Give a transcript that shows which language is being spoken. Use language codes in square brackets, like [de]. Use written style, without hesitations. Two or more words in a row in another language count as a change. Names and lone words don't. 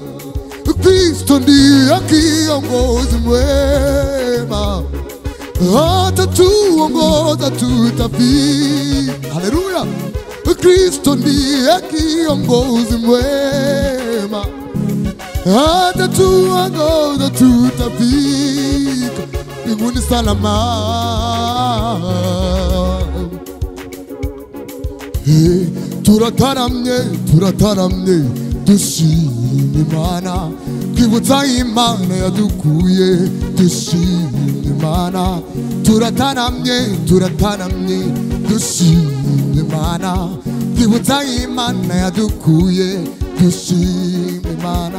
[sw] Kristo ndiye kiongozi mwema, atatuongoza tutafika. Haleluya. Kristo ndiye kiongozi mwema, atatuongoza tutafika mbinguni salama. [rw] Turataramye, turataramye, dushime Imana, twibutsa Imana yadukuye, dushime Imana. Turataramye, turataramye, dushime Imana, twibutsa Imana yadukuye, dushime Imana.